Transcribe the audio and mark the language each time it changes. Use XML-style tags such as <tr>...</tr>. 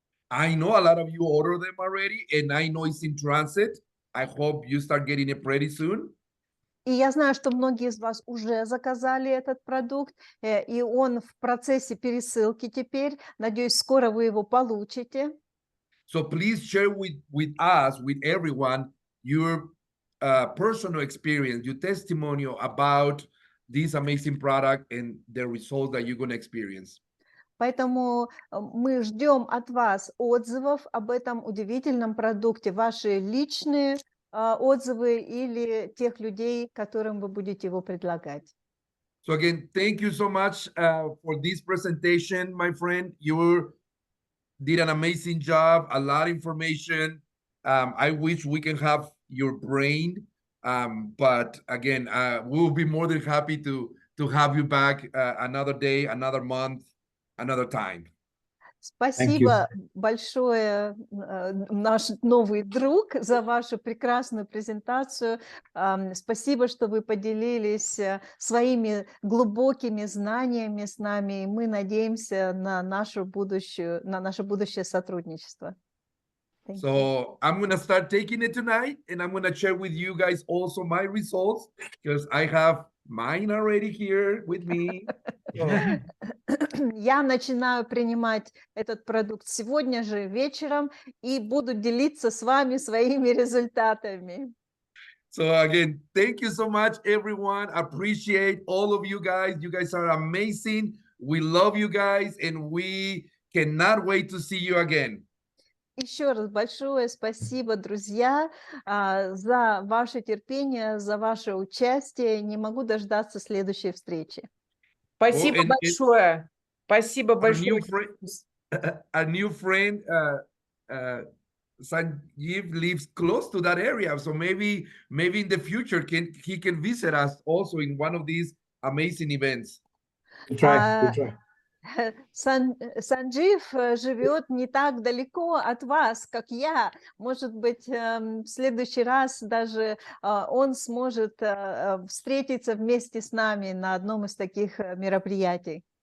<en>I know a lot of you order them already, and I know it's in transit. I hope you start getting it pretty soon.</en> <ru>И я знаю, что многие из вас уже заказали этот продукт, и он в процессе пересылки теперь. Надеюсь, скоро вы его получите.</ru> <en>So please share with us, with everyone, your personal experience, your testimonial about this amazing product and the results that you're going to experience.</en> <ru>Поэтому мы ждем от вас отзывов об этом удивительном продукте, ваши личные отзывы или тех людей, которым вы будете его предлагать.</ru> <en>So again, thank you so much for this presentation, my friend. You did an amazing job, a lot of information. I wish we can have your brain, but again, we'll be more than happy to have you back another day, another month, another time.</en> <ru>Спасибо большое, наш новый друг, за вашу прекрасную презентацию. Спасибо, что вы поделились своими глубокими знаниями с нами. И мы надеемся на наше будущее сотрудничество.</ru> <en>So I'm going to start taking it tonight, and I'm going to share with you guys also my results because I have mine already here with me.</en> <ru>Я начинаю принимать этот продукт сегодня же вечером и буду делиться с вами своими результатами.</ru> <en>So again, thank you so much, everyone. Appreciate all of you guys. You guys are amazing. We love you guys, and we cannot wait to see you again.</en> <ru>Еще раз большое спасибо, друзья, за ваше терпение, за ваше участие. Не могу дождаться следующей встречи. Спасибо большое. Спасибо большое.</ru> <en>A new friend, SANJEEV, lives close to that area, so maybe in the future he can visit us also in one of these amazing events. We'll try.</en> <ru>Санджиев живет не так далеко от вас, как я. Может быть, в следующий раз даже он сможет встретиться вместе с нами на одном из таких мероприятий.</ru>